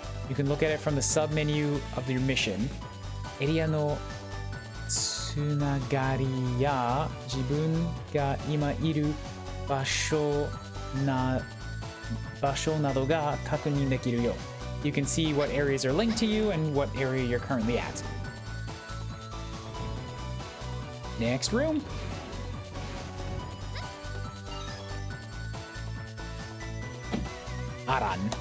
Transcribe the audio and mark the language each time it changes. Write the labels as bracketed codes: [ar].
[en] You can look at it from the sub menu of your mission. [ja] エリアのつながりや自分が今いる場所などが確認できるよ。 [en] You can see what areas are linked to you and what area you're currently at. Next room. Aran.